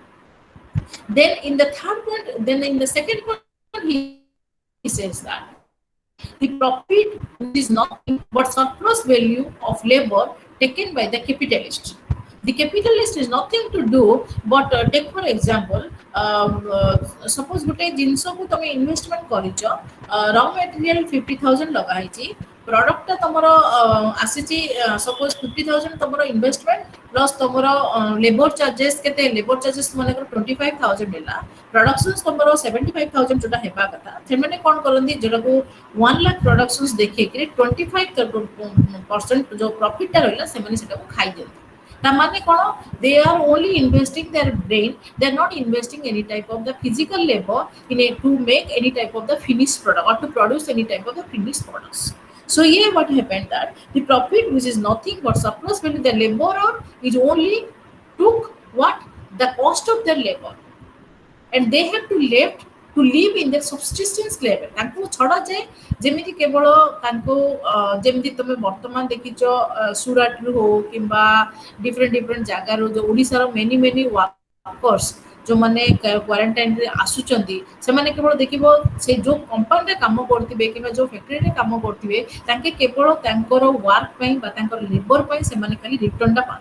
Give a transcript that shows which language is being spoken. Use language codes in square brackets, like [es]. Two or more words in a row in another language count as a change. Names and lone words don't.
[en] Then in the second point, he says that the profit, which is nothing but surplus value of labor taken by the capitalist. The capitalist is nothing to do but take for example, suppose [or] ଗୋଟେ ଜିନିଷକୁ ତମେ ଇନଭେଷ୍ଟମେଣ୍ଟ କରିଛ, [en] raw material [or] 50,000 ଲଗା ହେଇଛି, ପ୍ରଡକ୍ଟଟା ତମର ଆସିଛି ସପୋଜ 50,000 ତମର [en] investment plus [or] ତମର [en] labour charges [or] କେତେ, [en] labour charges [or] ମନେକର 25,000 ହେଲା, ପ୍ରଡକ୍ସନ୍ସ ତମର 75,000 ଯୋଉଟା ହେବା କଥା, ସେମାନେ କ'ଣ କରନ୍ତି ଯୋଉଟାକୁ 1 ଲାख ପ୍ରଡକ୍ସନ୍ସ ଦେଖେଇକିରି 25% ଯୋଉ ପ୍ରଫିଟଟା ରହିଲା ସେମାନେ ସେଟାକୁ ଖାଇଦିଅନ୍ତି. ତାମାନେ କ'ଣ, [en] they are only investing their brain, they are not investing any type of the physical labor to make any type of the finished product or to produce any type of the finished products. So here what happened that the profit, which is nothing but surplus value, the laborer is only took what the cost of their labor, and they have to live in their subsistence level. [or] ତାଙ୍କୁ ଛଡ଼ା ଯାଏ ଯେମିତି କେବଳ ତାଙ୍କୁ ଯେମିତି ତମେ ବର୍ତ୍ତମାନ ଦେଖିଛ ସୁରାଟରୁ ହଉ କିମ୍ବା ଡିଫରେଣ୍ଟ ଜାଗାରୁ ଯେଉଁ ଓଡ଼ିଶାର [en] many workers [or] ଯେଉଁମାନେ କ୍ୱାରେଣ୍ଟାଇନ୍ରେ ଆସୁଛନ୍ତି, ସେମାନେ କେବଳ ଦେଖିବ ସେ ଯେଉଁ କମ୍ପାନୀରେ କାମ କରୁଥିବେ କିମ୍ବା ଯେଉଁ ଫ୍ୟାକ୍ଟ୍ରିରେ କାମ କରୁଥିବେ, ତାଙ୍କେ କେବଳ ତାଙ୍କର ୱାର୍କ ପାଇଁ ବା ତାଙ୍କର ଲେବର ପାଇଁ ସେମାନେ ଖାଲି ରିଟର୍ଣ୍ଣଟା ପାଆନ୍ତି.